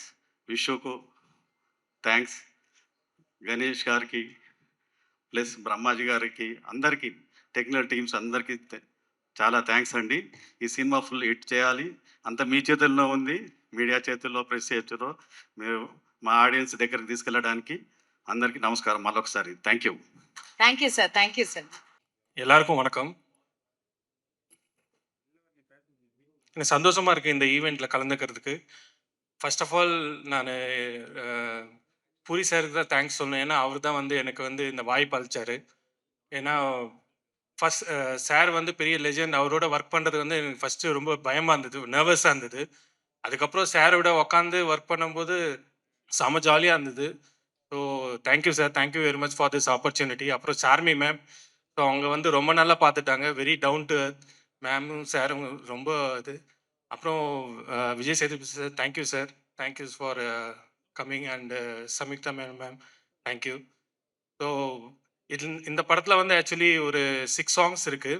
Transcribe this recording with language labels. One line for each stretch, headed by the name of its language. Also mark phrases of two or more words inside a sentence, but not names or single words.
Telugu: విషుకు థ్యాంక్స్, గణేష్ గారికి ప్లస్ బ్రహ్మాజీ గారికి, అందరికీ
English: technical teams
Telugu: అందరికీ చాలా థ్యాంక్స్ అండి. ఈ సినిమా ఫుల్ హిట్ చేయాలి. అంత మీ చేతుల్లో ఉంది, మీడియా చేతుల్లో, ప్రెస్ చేతుల్లో. మీరు మా ఆడియన్స్ దగ్గరికి తీసుకెళ్ళడానికి అందరికీ నమస్కారం మళ్ళొకసారి.
English: thank you
Tamil: சார். தேங்க்யூ சார். எல்லாருக்கும் வணக்கம். எனக்கு சந்தோஷமாக இருக்குது இந்த ஈவெண்ட்டில் கலந்துக்கிறதுக்கு.
English: first of all
Tamil: நான் பூரி சாருக்கு தான் தேங்க்ஸ் சொல்லணும். ஏன்னா அவர் தான் எனக்கு இந்த வாய்ப்பு அளித்தார். ஏன்னா ஃபஸ்ட் சார் பெரிய லெஜெண்ட். அவரோட ஒர்க் பண்ணுறது எனக்கு ஃபஸ்ட்டு ரொம்ப பயமாக இருந்தது, நர்வஸாக இருந்தது. அதுக்கப்புறம் சாரோட உட்காந்து ஒர்க் பண்ணும்போது செம ஜாலியாக இருந்தது.
English: so thank you sir, thank you very much for this opportunity.
Tamil: அப்புறம் சார்மி மேம், ஸோ அவங்க ரொம்ப நல்லா பார்த்துட்டாங்க.
English: very down to earth
Tamil: மேமும் சாரும் ரொம்ப இது. அப்புறம் விஜய் சேதுபதி சார், தேங்க்யூ சார்,
English: thank you for coming. and Samyuktha ma'am, thank you.
Tamil: ஸோ இந்த படத்தில் ஆக்சுவலி ஒரு 6 சாங்ஸ் இருக்குது.